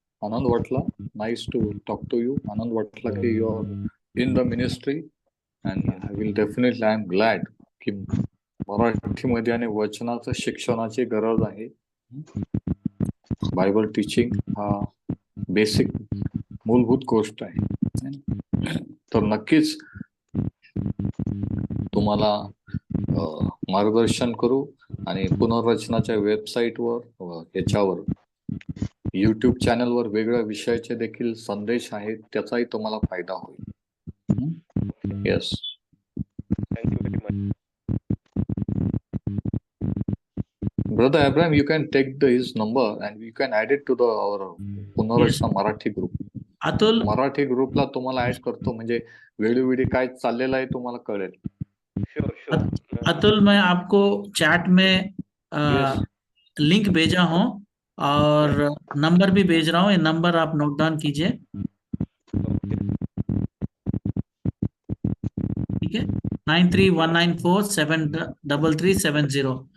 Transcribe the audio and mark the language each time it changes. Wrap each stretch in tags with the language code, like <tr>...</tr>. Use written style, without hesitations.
<en>Anand Vatla, nice to talk to you. Anand Vatla, you are in the ministry and I am glad</en> <mr>की मराठीमध्ये आणि वचनाचं शिक्षणाची गरज आहे. बायबल टीचिंग हा बेसिक मूलभूत गोष्ट आहे. तर नक्कीच तुम्हाला मार्गदर्शन करू आणि पुनर्रचनाच्या वेबसाईटवर याच्यावर YouTube चॅनलवर वेगळ्या विषयाचे देखील संदेश आहेत, त्याचाही तुम्हाला फायदा होईल.</mr> <en>Yes. Thank you very much. Brother Abraham, you can take his number and you can add it to our Punarrachana Marathi group. Atul,</en> <mr>मराठी ग्रुपला तुम्हाला ऍड करतो, म्हणजे वेळोवेळी काय चाललेलं आहे तुम्हाला कळेल.</mr> <en>Sure.</en> <hi>अतुल, मैं आपको चैट में लिंक भेजा हूँ और नंबर भी भेज रहा हूँ. ये नंबर आप नोट डाउन कीजिए. ठीक है, 9319473370.</hi>